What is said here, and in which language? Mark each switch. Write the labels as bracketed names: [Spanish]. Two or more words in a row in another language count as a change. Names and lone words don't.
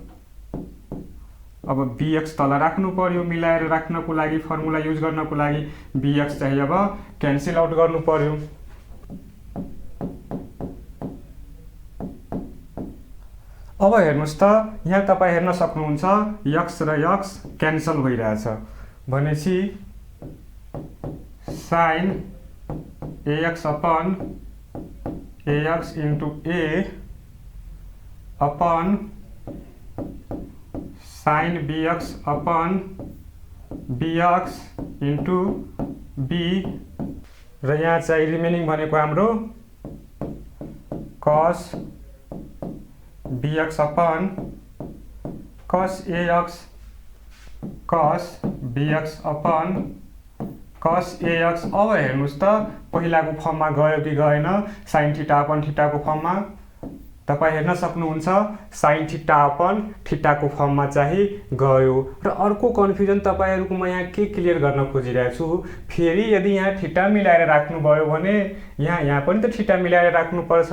[Nepali] अब bx तल राख्नु पर्यो मिलाएर राख्नको लागि, [English] formula use [Nepali] गर्नको लागि। bx चाहिँ अब [English] cancel out [Nepali] गर्नु पर्यो। अब हेर्नुस् त, यहाँ तपाईँ हेर्न सक्नुहुन्छ x र x क्यान्सल भइरहेछ भनेपछि [English] sin ax upon ax into a upon sin bx upon bx into b [Nepali] र यहाँ चाहिँ रिमेनिङ भनेको हाम्रो [English] cos bx upon cos ax, cos bx upon cos ax. [Nepali] अब हेर्नुस् त, पहिलाको फर्ममा गयो कि गएन, [English] sin theta upon thetako [Nepali] फर्ममा तपाईँ हेर्न सक्नुहुन्छ [English] sin theta upon thetako [Nepali] फर्ममा चाहिँ गयो। र अर्को कन्फ्युजन तपाईँहरूको म यहाँ के क्लियर गर्न खोजिरहेको छु, फेरि यदि यहाँ थीटा मिलाएर राख्नुभयो भने यहाँ पनि त थीटा मिलाएर राख्नुपर्छ।